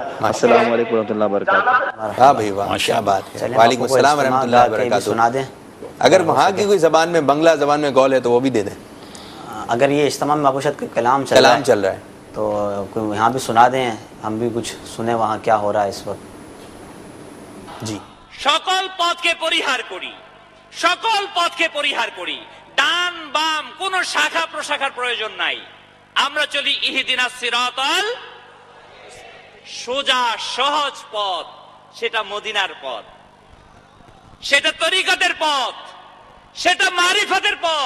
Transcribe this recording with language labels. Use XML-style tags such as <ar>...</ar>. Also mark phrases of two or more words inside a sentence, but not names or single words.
<ur>السلام علیکم ورحمۃ اللہ وبرکاتہ. ہاں بھائی واہ, کیا بات ہے. وعلیکم السلام ورحمۃ اللہ وبرکاتہ. اگر وہاں کی کوئی زبان میں, بنگلہ زبان میں کال ہے تو وہ بھی دے دیں. اگر یہ اجتماع میں معبوشت کا کلام چل رہا ہے تو کوئی یہاں بھی سنا دیں, ہم بھی کچھ سنیں وہاں کیا ہو رہا ہے اس وقت.</ur> <bn>জি, সকল পথকে পরিহার করি, সকল পথকে পরিহার করি, ডান বাম কোনো শাখা প্রশাখার প্রয়োজন নাই. আমরা চলি</bn> <ar>اهدنا الصراط,</ar> <bn>সোজা সহজ পথ, সেটা মদিনার পথ, সেটা তরিকতের পথ, সেটা মারিফাতের পথ।</bn>